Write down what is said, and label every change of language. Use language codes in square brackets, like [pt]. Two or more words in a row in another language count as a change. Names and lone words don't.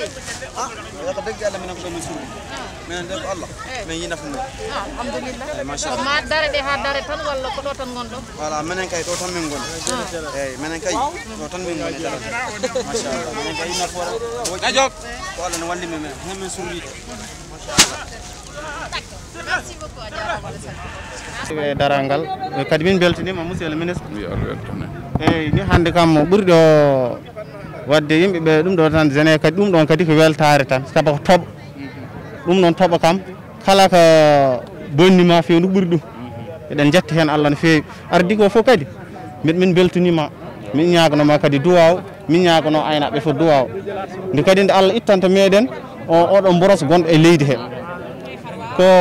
[ff] ko deggi Allah minen ko ɗo min suuri minen de ko Allah min yi nafu mum alhamdulillah ko ma dare ɗe ha dare tan walla ko ɗo tan gonɗo voilà minen kay ɗo tan min goni eyyi minen kay ɗo tan min goni machallah minen kay nafoore ajok ko Allah ne walli men hen min surride [fr] merci beaucoup [ff] a jarama e darangal kadi min beltanima [fr] monsieur le ministre [ff] eyyi ni hande kam ɓurɗo wadde yimɓeɓe ɗum ɗo tan jene kadi ɗum ɗon kadi ko weltare tan saabu ko tooɓo ɗum noon tooɓo kam kala ko bonnima fewi no ɓuuri ɗum eɗen jetti hen Allah no fewi ardi ko fof kadi min beltanima min ñaganoma kadi duwaw min ñagano aynaɓe fof duwaw nde kadi nde Allah ittanta meɗen oɗon boros gonɗo e leydi he ko